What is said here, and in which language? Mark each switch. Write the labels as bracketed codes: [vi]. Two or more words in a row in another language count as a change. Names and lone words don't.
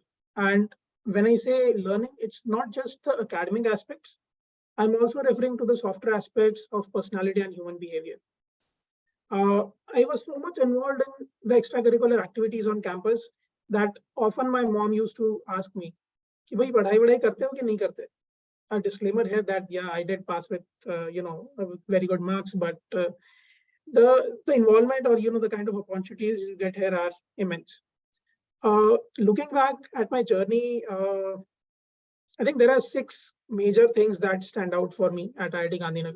[en] And when I say learning, it's not just the academic aspects. I'm also referring to the softer aspects of personality and human behavior. I was so much involved in the extracurricular activities on campus that often my mom used to ask me, [hi] "कि भाई, पढ़ाई वढ़ाई करते हो कि नहीं करते?" [en] A disclaimer here that, yeah, I did pass with, very good marks, but the involvement or, the kind of opportunities you get here are immense. Looking back at my journey, I think there are 6 major things that stand out for me at IIT Gandhinagar.